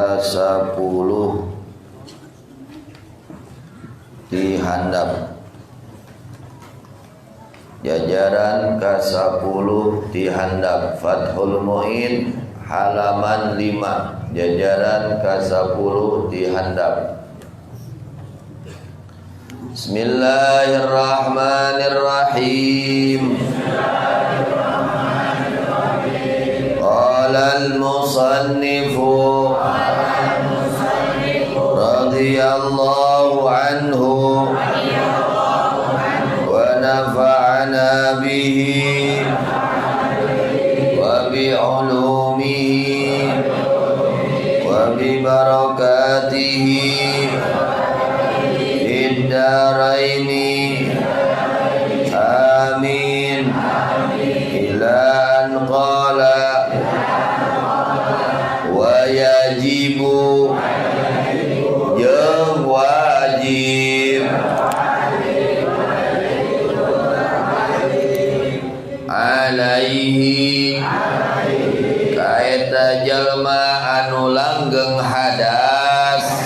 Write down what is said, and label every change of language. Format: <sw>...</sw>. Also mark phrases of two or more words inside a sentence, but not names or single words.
<su>ke-10 dihandap. Jajaran ke-10 dihandap. Fathul Mu'in halaman 5. Jajaran ke-10 dihandap.</su> <ar>بسم الله الرحمن الرحيم. قال المصنف رضي الله عنه ونفعنا به وبعلومه وببركته في الدارين آمين. إلى أن قال ويجب</ar> <su>jeung wajib alaihi kaeta jalma anu langgeng hadas</su>